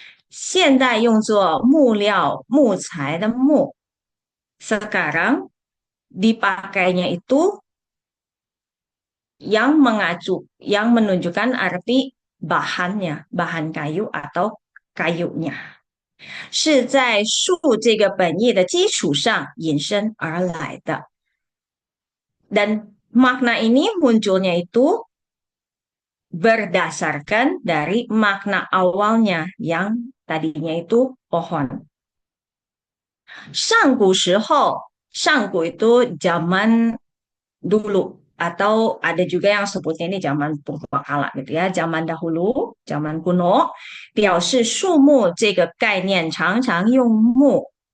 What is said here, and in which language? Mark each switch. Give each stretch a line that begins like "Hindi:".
Chinese: 现代用作木料、木材的木,
Indonesian: sekarang dipakainya itu yang mengacu, yang menunjukkan arti bahannya, bahan kayu atau kayunya.
Chinese: 是在树这个本意的基础上引申而来的.
Indonesian: Dan makna ini munculnya itu berdasarkan dari makna awalnya yang tadinya itu pohon.
Chinese: 上古
Indonesian: itu zaman dulu, atau ada juga yang sebutnya ini zaman purbakala gitu ya, zaman dahulu, zaman kuno,
Chinese: 表示树木这个概念常常用木.